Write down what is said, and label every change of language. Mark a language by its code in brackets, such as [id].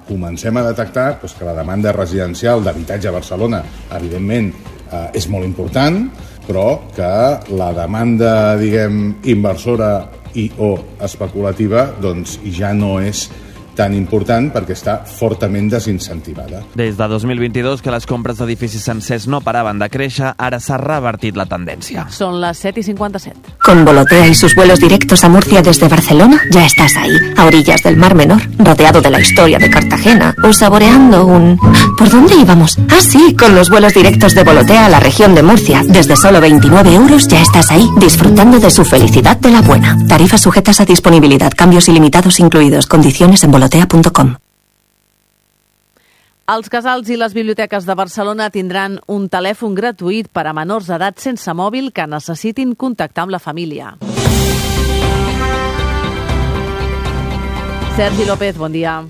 [ca] Comencem a detectar que la demanda residencial d'habitatge a Barcelona, evidentment, és molt important, però que la demanda, diguem, inversora i o especulativa, doncs ja no és tan important perquè està fortament desincentivada. Des de 2022, que les compres d'edificis sencers no paraven de créixer, ara s'ha revertit la tendència. Són les 7:57. [es] Con Volotea y sus vuelos directos a Murcia desde Barcelona, ya estás ahí, a orillas del Mar Menor, rodeado de la historia de Cartagena, o saboreando un... ¿Por dónde íbamos? Ah, sí, con los vuelos directos de Volotea a la región de Murcia. Desde solo 29 euros, ya estás ahí, disfrutando de su felicidad de la buena. Tarifas sujetas a disponibilidad, cambios ilimitados incluidos, condiciones en volotea.com. [ca] Els casals i les biblioteques de Barcelona tindran un telèfon gratuït per a menors d'edat sense mòbil que necessitin contactar amb la família. Sergi López, bon dia.